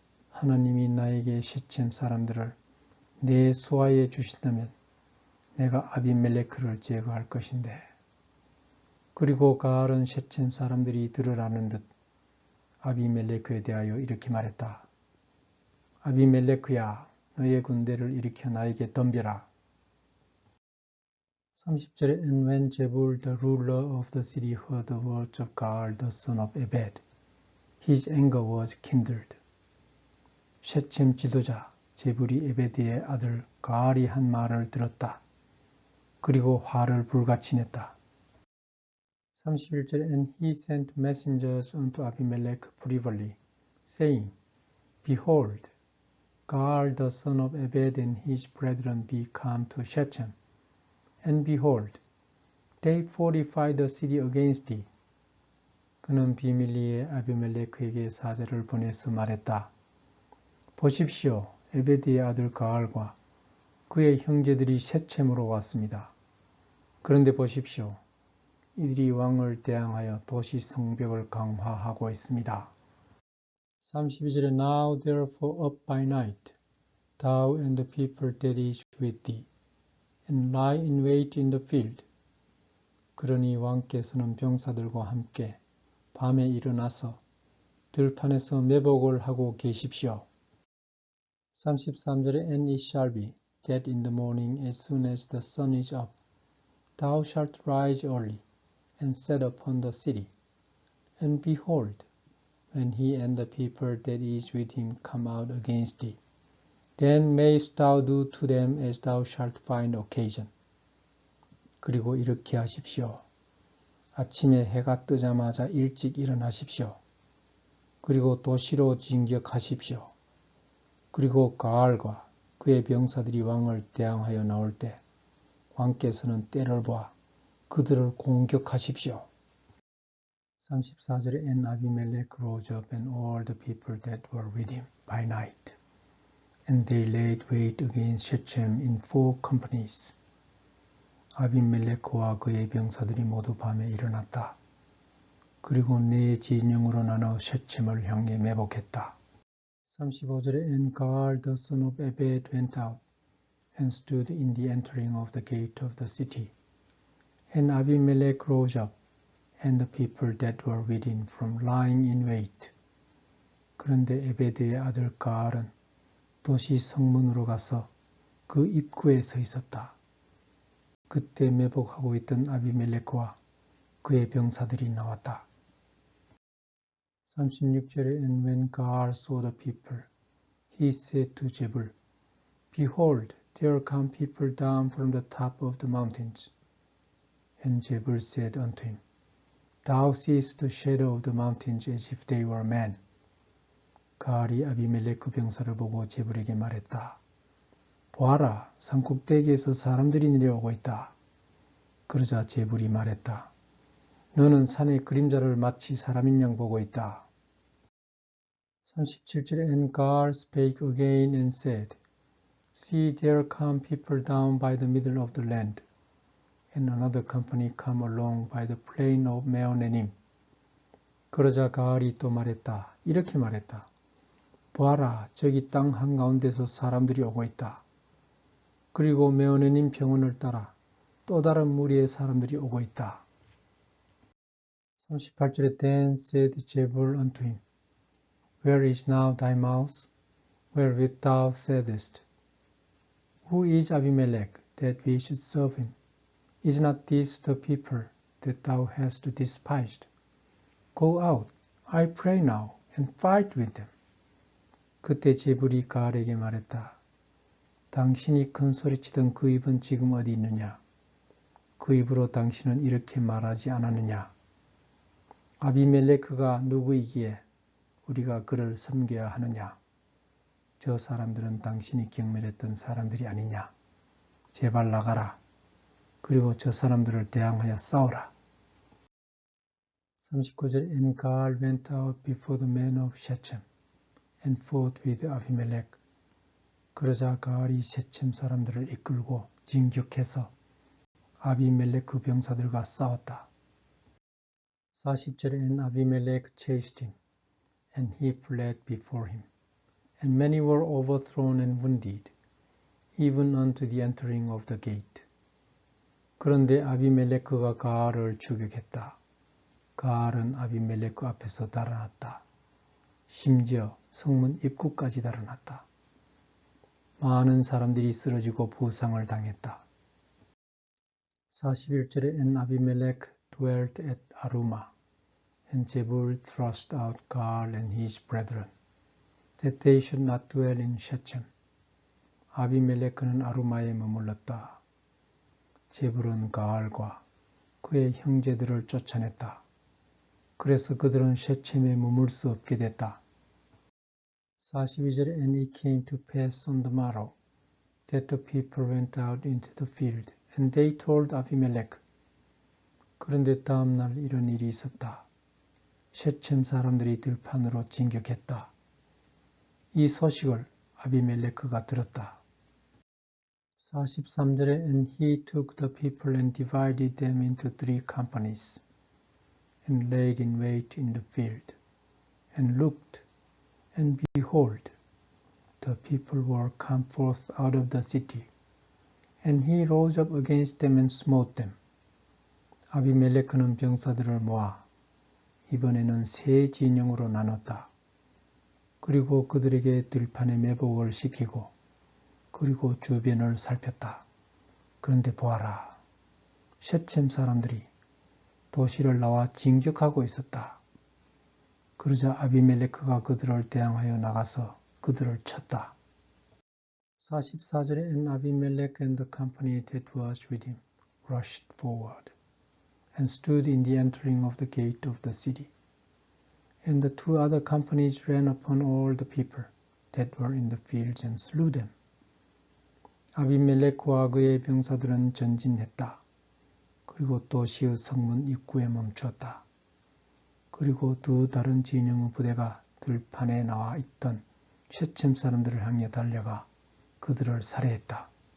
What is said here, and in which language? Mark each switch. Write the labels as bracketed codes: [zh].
[ko] 하나님이 나에게 셰첵 사람들을 내 수하에 주신다면 내가 아비멜레크를 제거할 것인데. 그리고 가알은 셰첵 사람들이 들으라는 듯 아비멜레크에 대하여 이렇게 말했다. 아비멜레크야, 너의 군대를 일으켜 나에게 덤벼라. 30절에 [en] And when Jebul the ruler of the city heard the words of Gaal the son of Ebed, his anger was kindled. [ko] 셰첵 지도자 제불이 에베드의 아들 가알이 한 말을 들었다. 그리고 화를 불같이 냈다. 31절에 [en] And he sent messengers unto Abimelech privily, saying, Behold, Gaal the son of Ebed and his brethren be come to Shechem, and behold, they fortify the city against thee. [ko] 그는 비밀리에 아비멜레크에게 사자를 보내서 말했다. 보십시오, 에베드의 아들 가알과 그의 형제들이 셰첵으로 왔습니다. 그런데 보십시오, 이들이 왕을 대항하여 도시 성벽을 강화하고 있습니다. 32절에 [en] Now therefore up by night, thou and the people that is with thee, and lie in wait in the field. [ko] 그러니 왕께서는 병사들과 함께 밤에 일어나서 들판에서 매복을 하고 계십시오. 33절에 [en] And it shall be that in the morning as soon as the sun is up, thou shalt rise early, and set upon the city. And behold, when he and the people that is with him come out against thee, then mayst thou do to them as thou shalt find occasion. [ko] 그리고 이렇게 하십시오. 아침에 해가 뜨자마자 일찍 일어나십시오. 그리고 도시로 진격하십시오. 그리고 가알과 그의 병사들이 왕을 대항하여 나올 때 왕께서는 때를 보아 그들을 공격하십시오. 34절에 [en] And Abimelech rose up and all the people that were with him by night, and they laid wait against Shechem in 4 companies. [ko] 아비멜레크와 그의 병사들이 모두 밤에 일어났다. 그리고 네 진영으로 나눠 셰첵을 향해 매복했다. 35절에 [en] And Gaal the son of Ebed went out and stood in the entering of the gate of the city. And Abimelech rose up, and the people that were with him from lying in wait. [ko] 그런데 에베드의 아들 가알은 도시 성문으로 가서 그 입구에 서 있었다. 그때 매복하고 있던 아비멜레크와 그의 병사들이 나왔다. 36절에 [en] And when Gaal saw the people, he said to Jebul, Behold, there come people down from the top of the mountains. And Jebul said unto him, Thou seest the shadow of the mountains as if they were men. [ko] 가알이 아비멜레크 병사를 보고 제불에게 말했다. 보아라, 산꼭대기에서 사람들이 내려오고 있다. 그러자 제불이 말했다. 너는 산의 그림자를 마치 사람인 양 보고 있다. 37절에 [en] And Gaal spake again and said, See, there come people down by the middle of the land, and another company come along by the plain of Meonenim. [ko] 그러자 가알이 또 말했다. 이렇게 말했다. 보아라, 저기 땅 한가운데서 사람들이 오고 있다. 그리고 메오네님 평원을 따라 또 다른 무리의 사람들이 오고 있다. 38절에 [en] Then said Jebul unto him, Where is now thy mouth, wherewith thou saidest, Who is Abimelech, that we should serve him? Is not this the people that thou hast despised? Go out, I pray now, and fight with them. [ko] 그때 제불이 가알에게 말했다. 당신이 큰 소리치던 그 입은 지금 어디 있느냐? 그 입으로 당신은 이렇게 말하지 않았느냐? 아비멜레크가 누구이기에 우리가 그를 섬겨야 하느냐? 저 사람들은 당신이 경멸했던 사람들이 아니냐? 제발 나가라. 그리고 저 사람들을 대항하여 싸우라. 39절 [en] And Gaal went out before the men of Shechem and fought with Abimelech. [ko] 그러자 가알이 셰쳄 사람들을 이끌고 진격해서 아비멜렉 그 병사들과 싸웠다. 40절에 [en] And Abimelech chased him, and he fled before him. And many were overthrown and wounded, even unto the entering of the gate. [ko] 그런데 아비멜레크가 가알을 추격했다. 가알은 아비멜레크 앞에서 달아났다. 심지어 성문 입구까지 달아났다. 많은 사람들이 쓰러지고 부상을 당했다. 41절에 [en] And Abimelech dwelt at Arumah, and Jebul thrust out Gaal and his brethren, that they should not dwell in Shechem. [ko] 아비멜레크는 아루마에 머물렀다. 제불은 가알과 그의 형제들을 쫓아냈다. 그래서 그들은 셰쳄에 머물 수 없게 됐다. 42절에 [en] And it came to pass on the morrow that the people went out into the field, and they told Abimelech. [ko] 그런데 다음 날 이런 일이 있었다. 셰쳄 사람들이 들판으로 진격했다. 이 소식을 아비멜레크가 들었다. 43절에 [en] And he took the people and divided them into 3 companies, and laid in wait in the field, and looked, and behold, the people were come forth out of the city, and he rose up against them and smote them. [ko] 아비멜레크는 병사들을 모아 이번에는 3 진영으로 나눴다. 그리고 그들에게 들판에 매복을 시키고 그리고 주변을 살폈다. 그런데 보아라. 셰쳄 사람들이 도시를 나와 진격하고 있었다. 그러자 아비멜레크가 그들을 대항하여 나가서 그들을 쳤다. 44절에 [en] And Abimelech and the company that was with him rushed forward and stood in the entering of the gate of the city. And the 2 other companies ran upon all the people that were in the fields and slew them. [ko] 아비멜렉과 그의 병사들은 전진했다. 그리고 도시의 성문 입구에 멈추었다. 그리고 2 다른 진영의 부대가 들판에 나와 있던 셰쳄 사람들을 향해 달려가 그들을 살해했다.